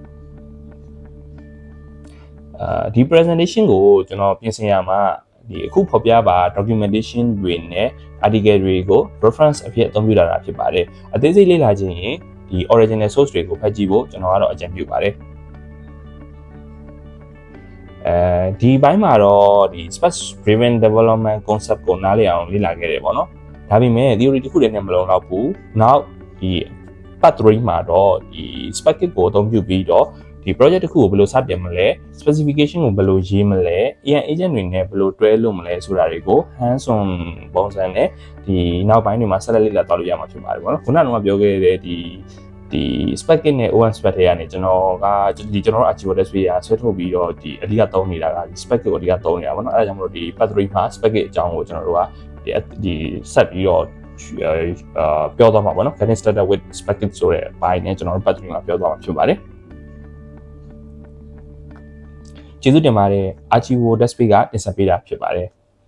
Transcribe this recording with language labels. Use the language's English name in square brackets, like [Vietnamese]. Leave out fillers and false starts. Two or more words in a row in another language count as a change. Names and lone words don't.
[Burmese] ဒီ presentation ကိုကျွန်တော်ပြင်ဆင်ရမှာဒီအခုဖော်ပြပါ documentation တွေနဲ့ article တွေကို reference အဖြစ်အသုံးပြုတာဖြစ်ပါတယ်အသေးစိတ်လေ့လာခြင်းရင်ဒီ [English] original source [Burmese] တွေကိုဖတ်ကြည့်ဖို့ကျွန်တော်ကတော့အကြံပြုပါတယ်ဒီဘိုင်းမှာတော့ ဒီ [English] space driven development concept [Burmese] ကိုနားလည်အောင်လေ့လာခဲ့တယ်ပေါ့နော်ဒါပေမဲ့ theory တစ်ခုတည်းနဲ့မလုံလောက်ဘူးနောက်ဒီ part 3မှာတော့ဒီ Spec-Kit ကိုအသုံးပြုပြီးတော့ ဒီ project တစ်ခုကိုဘယ်လိုစတင်မလဲ specification ကိုဘယ်လိုရေးမလဲ [English] AI agent [Burmese] တွေနဲ့ဘယ်လိုတွဲလို့မလဲဆိုတာတွေကို [English] hands on [Burmese] ပုံစံ နဲ့ဒီနောက်ပိုင်းတွေမှာဆက်လက်လေ့လာသွားလို့ရမှာဖြစ်ပါတယ်ပေါ့နော်ခုနကပြောခဲ့တဲ့ဒီ Spec-Kit နဲ့ OpenSpec တွေကနေကျွန်တော်တို့ Archivo Desk တွေဆွဲထုတ်ပြီးတော့ဒီအဓိကသုံးနေတာကဒီ Spec-Kit ကိုအဓိကသုံးနေတာပေါ့နော်အဲဒါကြောင့်မလို့ဒီ part 3မှာ Spec-Kit အကြောင်းကိုကျွန်တော်တို့ကဒီဆက်ပြီးတော့ပြောသွားမှာပေါ့နော် [English] Getting started with Spec-Kit [Burmese] ဆိုတဲ့ဘိုင်းနဲ့ကျွန်တော်တို့ part 3မှာပြောသွားမှာဖြစ်ပါတယ်ကျေးဇူးတင်ပါတယ် Archivo Desk ကတင်ဆက်ပေးတာဖြစ်ပါတယ်